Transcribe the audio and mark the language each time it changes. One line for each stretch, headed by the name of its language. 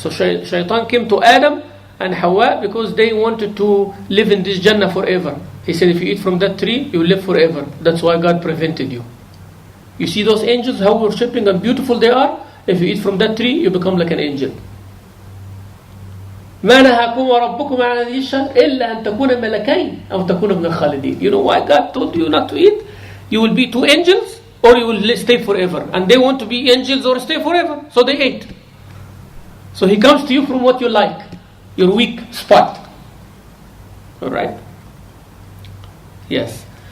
English: So shaitan came to Adam and Hawa because they wanted to live in this Jannah forever. He said, if you eat from that tree, you live forever. That's why God prevented you. You see those angels, how worshipping and beautiful they are? If you eat from that tree, you become like an angel.
Arabic: ما نهاكم وربكم عن هذه الشجرة إلا أن تكون ملكين أو تكون من الخالدين.
English: You know why God told you not to eat? You will be two angels or you will stay forever. And they want to be angels or stay forever. So they ate. So he comes to you from what you like, your weak spot. Alright? Yes.